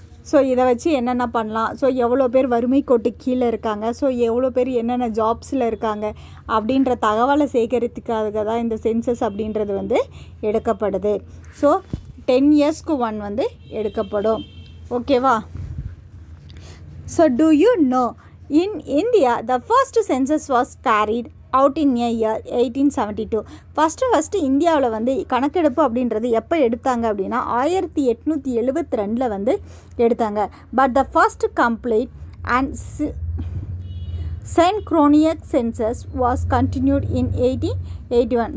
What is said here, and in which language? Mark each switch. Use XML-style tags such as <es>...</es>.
<ta>So இதை வச்சு என்னென்ன பண்ணலாம், ஸோ எவ்வளோ பேர் வறுமை கோட்டு கீழே இருக்காங்க, ஸோ எவ்வளோ பேர் என்னென்ன ஜாப்ஸில் இருக்காங்க அப்படின்ற தகவலை சேகரித்துக்காக தான் இந்த சென்சஸ் அப்படின்றது வந்து எடுக்கப்படுது. ஸோ 10 இயர்ஸ்க்கு ஒன் வந்து எடுக்கப்படும். ஓகேவா?</ta> <en>So do you know in India the first census was carried out in a year 1872.</en> <ta>First இந்தியாவில் வந்து கணக்கெடுப்பு அப்படின்றது எப்போ எடுத்தாங்க அப்படின்னா 1872 வந்து எடுத்தாங்க.</ta> <en>But the first complete and synchronous census was continued in 1881.</en>